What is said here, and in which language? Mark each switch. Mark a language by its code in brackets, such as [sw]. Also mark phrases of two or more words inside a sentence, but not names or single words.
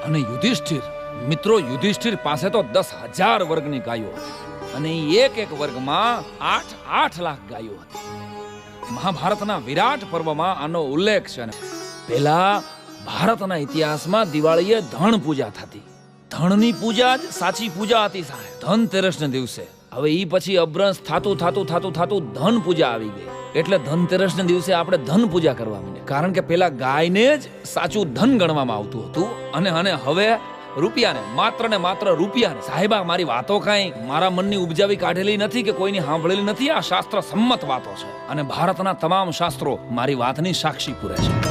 [gu] અને યુધિષ્ઠિર મિત્રો યુધિષ્ઠિર પાસે તો 10,000 વર્ગની ગાયો હતી અને એક વર્ગ મેં 8 લાખ ગાયો હતી। મહાભારતના વિરાટ પર્વ મેં આનો ઉલ્લેખ છે। પહેલા ભારતના ઇતિહાસ મેં દિવાળીએ ધન પૂજા થતી। ધનની પૂજા જ સાચી પૂજા હતી સાહેબ। ધનતેરસ ને દિવસે હવે ઈ પછી અભ્રંશ થાતું ધન પૂજા આવી ગઈ। એટલે ધનતેરસના દિવસે આપણે ધન પૂજા કરવા માંડ્યા, કારણ કે પેલા ગાયને જ સાચું ધન ગણવામાં આવતું હતું અને હવે રૂપિયાને માત્ર રૂપિયાને। સાહેબા મારી વાતો કાંઈ મારા મનની ઉપજાવી કાઢેલી નથી કે કોઈની સાંભળેલી નથી। આ શાસ્ત્ર સંમત વાતો છે અને ભારતના તમામ શાસ્ત્રો મારી વાતની સાક્ષી પૂરે છે।